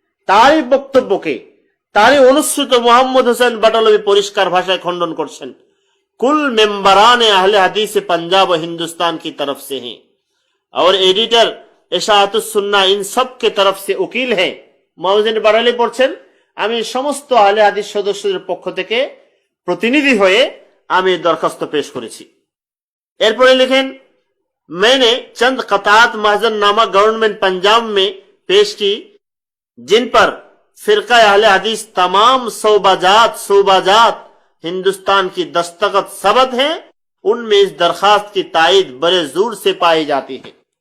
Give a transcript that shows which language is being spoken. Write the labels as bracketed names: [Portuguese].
[Bangla] তারই বক্তব্যকে, তারই অনুসৃত মোহাম্মদ হোসেন বাটালবি পরিষ্কার ভাষায় খণ্ডন করছেন। [Hindi] कुल मेंबरान अहले हदीस पंजाब और हिंदुस्तान की तरफ से हैं और एडिटर इशाअतुस सुन्ना इन सब के तरफ से उकील है। [Bangla] মোহাম্মদ বাটালি পড়ছেন, আমি সমস্ত আহলে হাদিস সদস্যদের পক্ষ থেকে প্রতিনিধি হয়ে আমি দরখাস্ত পেশ করেছি। এরপরে লিখেন, [Hindi] मैंने चंद कतात महजरनामा गवर्नमेंट पंजाब में पेश की जिन पर फिरका अहले हदीस तमाम सूबाजात हिंदुस्तान की दस्तखत सबत है, उनमें इस दरखास्त की तायद बड़े जोर से पाई जाती है।